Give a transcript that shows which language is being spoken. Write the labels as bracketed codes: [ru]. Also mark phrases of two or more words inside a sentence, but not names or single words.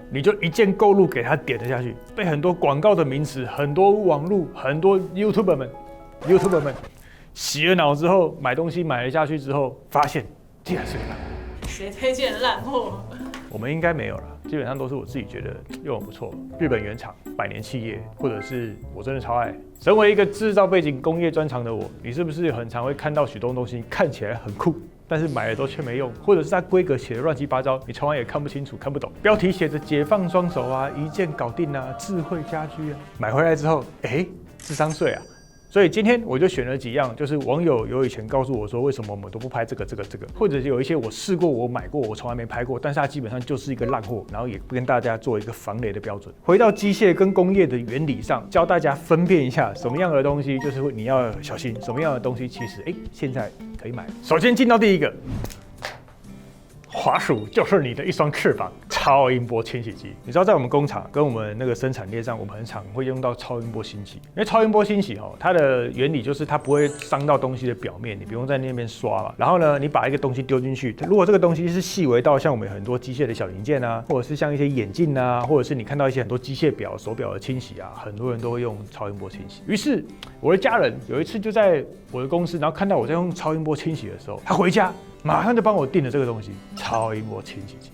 [zh] 你就一鍵購入給他點了下去，被很多廣告的名詞、很多網絡、很多 YouTuber 們洗了腦之後，買東西買了下去之後，發現竟然是個爛貨。誰推薦的爛貨？我們應該沒有了，基本上都是我自己覺得用得不錯，日本原廠、百年企業，或者是我真的超愛。身為一個製造背景、工業專長的我，你是不是很常會看到許多東西看起來很酷，但是買了都卻沒用，或者是它規格寫的亂七八糟，你從來也看不清楚、看不懂。標題寫着解放雙手啊，一鍵搞定啊，智慧家居啊，買回來之後，智商稅啊。所以今天我就選了幾樣，就是網友有以前告訴我說，為什麼我們都不拍這個，或者是有一些我試過、我買過、我從來沒拍過，但是它基本上就是一個爛貨，然後也不跟大家做一個防雷的標準。回到機械跟工業的原理上，教大家分辨一下什麼樣的東西就是你要小心，什麼樣的東西其實現在可以買。首先進到第一個。滑鼠就是你的一雙翅膀，超音波清洗機。你知道，在我們工厂跟我們那個生產鏈上，我們很常會用到超音波清洗。因為超音波清洗它的原理就是它不會傷到東西的表面，你不用在那邊刷嘛。然後呢，你把一個東西丟進去，如果這個東西是細微到像我們很多機械的小零件啊，或者是像一些眼鏡啊，或者是你看到一些很多機械表、手表的清洗啊，很多人都會用超音波清洗。於是我的家人有一次就在我的公司，然後看到我在用超音波清洗的時候，他回家馬上就幫我訂了這個東西，超音波清洗機。